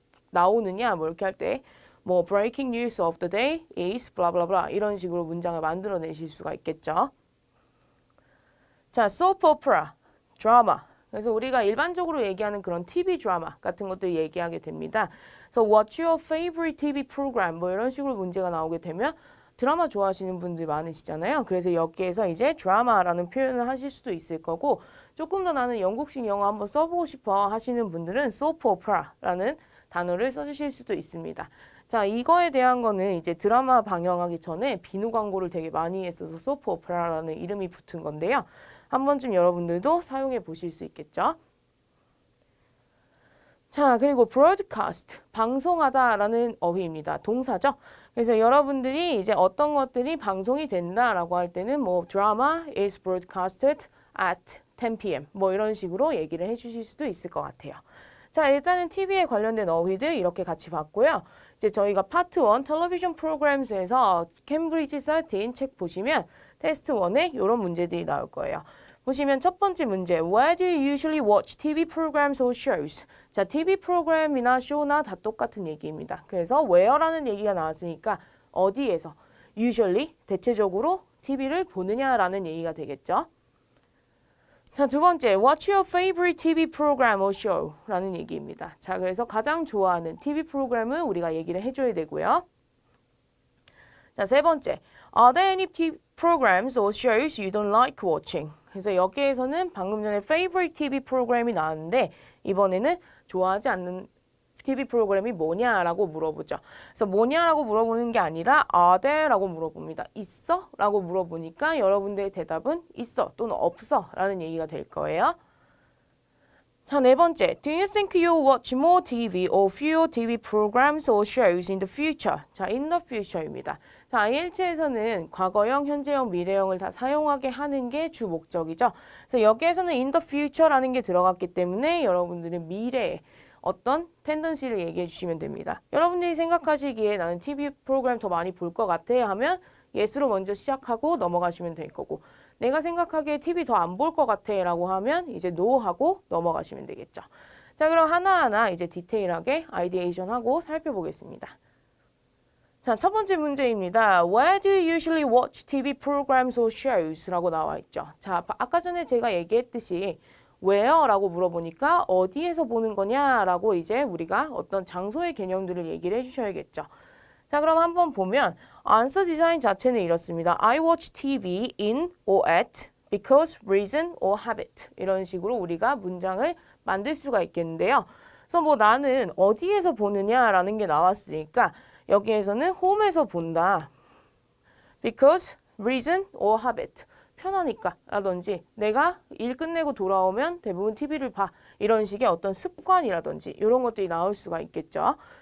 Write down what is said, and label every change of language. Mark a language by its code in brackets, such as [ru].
[ko] 나오느냐 뭐 이렇게 할 때 뭐 [en] breaking news of the day is blah blah [ko] blah 이런 식으로 문장을 만들어내실 수가 있겠죠. 자, soap opera, 드라마. 그래서 우리가 일반적으로 얘기하는 그런 TV 드라마 같은 것들 얘기하게 됩니다. [en] So what's your favorite TV program? [ko] 뭐 이런 식으로 문제가 나오게 되면 드라마 좋아하시는 분들 많으시잖아요. 그래서 여기에서 이제 드라마라는 표현을 하실 수도 있을 거고 조금 더 나는 영국식 영어 한번 써보고 싶어 하시는 분들은 soap opera라는 단어를 써주실 수도 있습니다. 자, 이거에 대한 거는 이제 드라마 방영하기 전에 비누 광고를 되게 많이 했어서 soap opera라는 이름이 붙은 건데요. 한 번쯤 여러분들도 사용해 보실 수 있겠죠. 자, 그리고 broadcast, 방송하다라는 어휘입니다. 동사죠. 그래서 여러분들이 이제 어떤 것들이 방송이 된다라고 할 때는 뭐 [en] drama is broadcasted at 10 p.m. [ko] 뭐 이런 식으로 얘기를 해주실 수도 있을 것 같아요. 자, 일단은 TV에 관련된 어휘들 이렇게 같이 봤고요. 이제 저희가 파트 1 텔레비전 프로그램스에서 캠브리지 13 책 보시면 테스트 1에 이런 문제들이 나올 거예요. 보시면 첫 번째 문제, [en] Where do you usually watch TV programs or shows? [ko] 자, TV 프로그램이나 쇼나 다 똑같은 얘기입니다. 그래서 where라는 얘기가 나왔으니까 어디에서, usually, 대체적으로 TV를 보느냐라는 얘기가 되겠죠. 자, 두 번째, [en] What's your favorite TV program or show? [ko] 라는 얘기입니다. 자, 그래서 가장 좋아하는 TV 프로그램을 우리가 얘기를 해줘야 되고요. 자, 세 번째, [en] Are there any TV programs or shows you don't like watching? [ko] 그래서 여기에서는 방금 전에 favorite TV 프로그램이 나왔는데 이번에는 좋아하지 않는 TV 프로그램이 뭐냐라고 물어보죠. 그래서 뭐냐라고 물어보는 게 아니라 are there? 라고 물어봅니다. 있어? 라고 물어보니까 여러분들의 대답은 있어 또는 없어 라는 얘기가 될 거예요. 자, 네 번째. [en] Do you think you'll watch more TV or fewer TV programs or shows in the future? [ko] 자, in the future입니다. 자, IELTS에서는 과거형, 현재형, 미래형을 다 사용하게 하는 게 주 목적이죠. 그래서 여기에서는 in the future라는 게 들어갔기 때문에 여러분들은 미래에 어떤 텐던시를 얘기해 주시면 됩니다. 여러분들이 생각하시기에 나는 TV 프로그램 더 많이 볼 것 같아 하면 yes로 먼저 시작하고 넘어가시면 될 거고 내가 생각하기에 TV 더 안 볼 것 같아 라고 하면 이제 no 하고 넘어가시면 되겠죠. 자, 그럼 하나하나 이제 디테일하게 아이디에이션하고 살펴보겠습니다. 자, 첫 번째 문제입니다. [en] Where do you usually watch TV programs or shows? [ko] 라고 나와 있죠. 자, 아까 전에 제가 얘기했듯이 where라고 물어보니까 어디에서 보는 거냐라고 이제 우리가 어떤 장소의 개념들을 얘기를 해주셔야겠죠. 자, 그럼 한번 보면 answer 디자인 자체는 이렇습니다. [en] I watch TV in or at because, reason or habit [ko] 이런 식으로 우리가 문장을 만들 수가 있겠는데요. 그래서 뭐 나는 어디에서 보느냐라는 게 나왔으니까 여기에서는 home에서 본다. because, reason or habit 편하니까 라든지 내가 일 끝내고 돌아오면 대부분 TV를 봐 이런 식의 어떤 습관이라든지 이런 것들이 나올 수가 있겠죠.